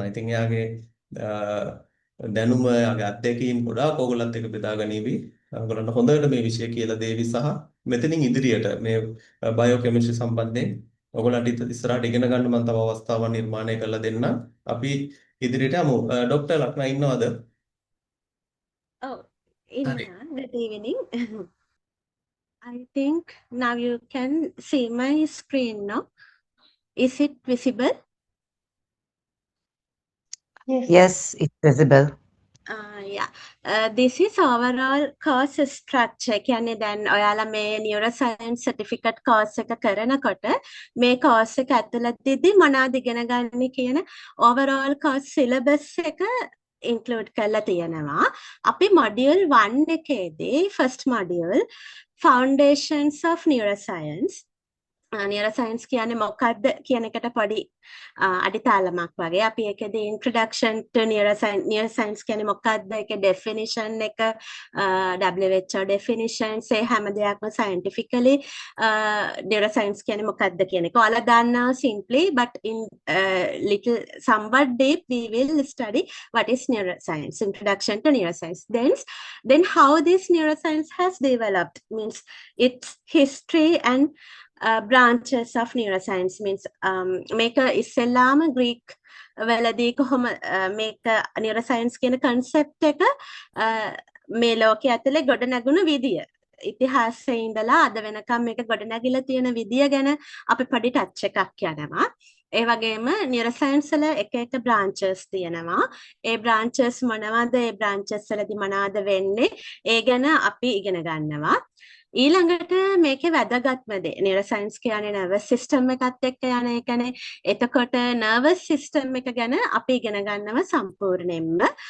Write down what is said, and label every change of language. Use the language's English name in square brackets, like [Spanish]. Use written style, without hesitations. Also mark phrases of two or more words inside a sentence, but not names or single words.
[Sinhala] ඉතින් එයාගේ දැනුම එයාගේ අත්දැකීම් ගොඩාක් ඕගොල්ලන්ත් එක්ක බෙදා ගනිවි. ඔයගොල්ලන්ට හොඳට මේ විෂය කියලා දේවි සහ මෙතනින් ඉදිරියට මේ බයෝ කෙමිස්ට්‍රි සම්බන්ධයෙන් ඔයගොල්ලන්ට ඉස්සරහට ඉගෙන ගන්න මම තව අවස්ථාවක් නිර්මාණය කරලා දෙන්නම්. අපි ඉදිරියට යමු. ડોક્ટર ලක්නා ඉන්නවද? [English] Oh, good evening. I think now you can see my screen now. Is it visible? Yes, it's visible. Yeah. This is overall course structure. [Sinhala] කියන්නේ දැන් ඔයාලා මේ [English] neuroscience certificate course [Sinhala] එක කරනකොට මේ course එක ඇතුළතදී මොනවද ඉගෙන ගන්න කියන [English] overall course syllabus [Sinhala] එක include කරලා තියෙනවා. අපි module 1 එකේදී [English] first module foundations of neuroscience neuroscience [Sinhala] කියන්නේ මොකක්ද කියන එකට පොඩි අඩිතාලමක් වගේ අපි ඒකේදී [English] introduction to neuroscience [Sinhala] කියන්නේ මොකක්ද ඒකේ definition එක [English] WHO definitions [Sinhala] ඒ හැම දෙයක්ම [English] scientifically neuroscience [Sinhala] කියන්නේ මොකක්ද කියන එක ඔයාලා දන්නවා [English] simply but in little somewhat deep we will study what is neuroscience introduction to neuroscience then how this neuroscience has developed means its history and branches of neuroscience means [Sinhala] මේක ඉස්සෙල්ලාම Greek වලදී කොහොම මේක neuroscience කියන concept එක මේ ලෝකයේ ඇතුලේ ගොඩ නැගුණු විදිය ඉතිහාසයේ ඉඳලා අද වෙනකම් මේක ගොඩ නැගිලා තියෙන විදිය ගැන අපි පොඩි ටච් එකක් යනවා ඒ වගේම neuroscience වල එක එක branches තියෙනවා ඒ branches මොනවද ඒ branches වලදී මොනවද වෙන්නේ ඒ ගැන අපි ඉගෙන ගන්නවා ඊළඟට මේකේ වැදගත්ම දේ neuroscience කියන්නේ [English] nervous system [Sinhala] එකත් එක්ක යන එකනේ එතකොට [English] nervous system [Sinhala] එක ගැන අපි ඉගෙන ගන්නවා සම්පූර්ණයෙන්ම